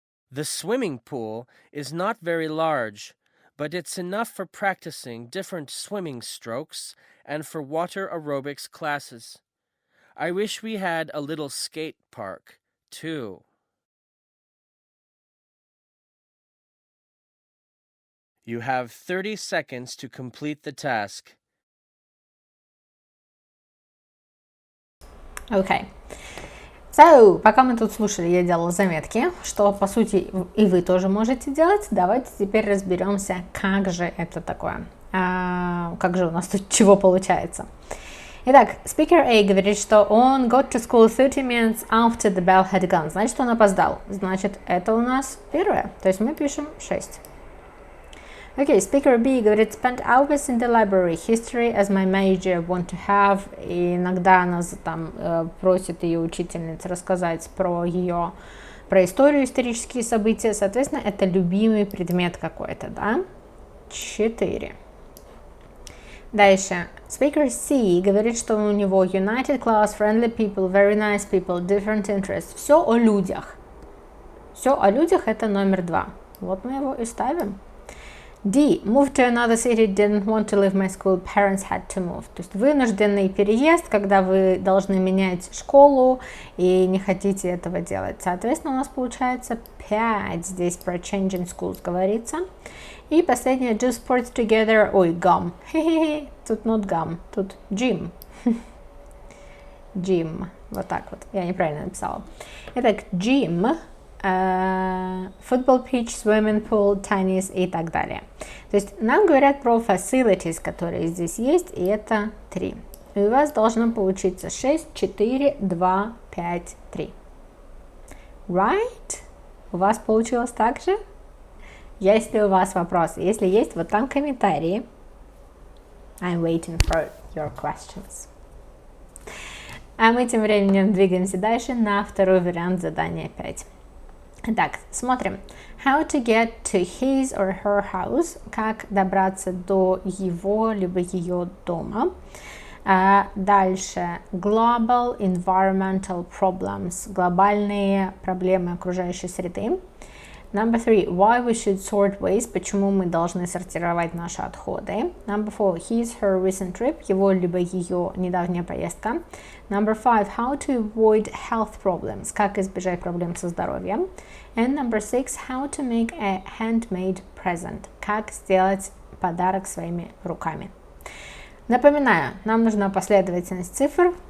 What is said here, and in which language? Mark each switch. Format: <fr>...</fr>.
<en>The swimming pool is not very large, but it's enough for practicing different swimming strokes and for water aerobics classes. I wish we had a little skate park, too. You have 30 seconds to complete the task. Okay.</en> <ru>So, пока мы тут слушали, я делала заметки, что, по сути, и вы тоже можете делать. Давайте теперь разберемся, как же это такое. Как же у нас тут чего получается. Итак,</ru> <en>speaker A</en> <ru>говорит, что он</ru> <en>got to school 30 minutes after the bell had gone.</en> <ru>Значит, он опоздал. Значит, это у нас первое. То есть мы пишем 6.</ru> <en>Окей, speaker B</en> <ru>говорит,</ru> <en>spent hours in the library, history as my major, want to have.</en> <ru>И иногда она там просит ее учительница рассказать про историю, исторические события. Соответственно, это любимый предмет какой-то, да? 4. Дальше.</ru> <en>Speaker C</en> <ru>говорит, что у него</ru> <en>united class, friendly people, very nice people, different interests.</en> <ru>Все о людях. Все о людях это номер 2. Вот мы его и ставим. D.</ru> <en>Moved to another city, didn't want to leave my school, parents had to move.</en> <ru>То есть вынужденный переезд, когда вы должны менять школу и не хотите этого делать. Соответственно, у нас получается 5. Здесь про</ru> <en>changing schools</en> <ru>говорится. И последнее,</ru> <en>do sports together, ой, gum.</en> <ru>Хе-хе-хе, тут</ru> <en>not gum,</en> <ru>тут gym. Gym, вот так вот, я неправильно написала.</ru> <en>Итак, gym, football pitch, swimming pool, tennis</en> <ru>и так далее. То есть нам говорят про facilities, которые здесь есть, и это 3. И у вас должно получиться 6, 4, 2, 5, 3. Right? У вас получилось так же? Если у вас вопросы, если есть, вот там комментарии.</ru> <en>I'm waiting for your questions.</en> <ru>А мы тем временем двигаемся дальше на второй вариант задания 5. Итак, смотрим.</ru> <en>How to get to his or her house.</en> <ru>Как добраться до его либо ее дома. Дальше.</ru> <en>Global environmental problems.</en> <ru>Глобальные проблемы окружающей среды.</ru> <en>Number 3. Why we should sort waste.</en> <ru>Почему мы должны сортировать наши отходы.</ru> <en>Number 4. His, her recent trip.</en> <ru>Его либо ее недавняя поездка.</ru> <en>Number 5. How to avoid health problems.</en> <ru>Как избежать проблем со здоровьем.</ru> <en>And number 6. How to make a handmade present.</en> <ru>Как сделать подарок своими руками. Напоминаю, нам нужна последовательность цифр.</ru>